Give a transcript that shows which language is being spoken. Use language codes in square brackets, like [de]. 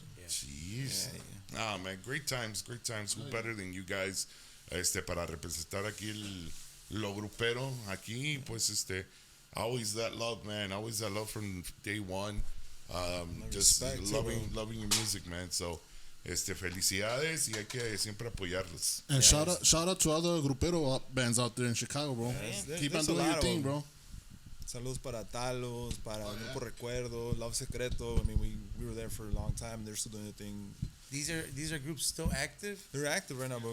[en] Jeez. Ah, man, great times. Who better than you guys [es] para representar aquí lo grupero aquí, pues [en] always that love, man. Always that love from day one. Just respect too, loving your music, man. So [es] Felicidades y hay que siempre apoyarlos. [en] And shout out to other Grupero bands out there in Chicago, bro. Keep on doing your thing, bro. [es] Saludos para [en] Talos, para Grupo Recuerdo, Love Secreto. I mean, we were there for a long time. They're still doing their thing. These are groups still active? They're active right now, bro.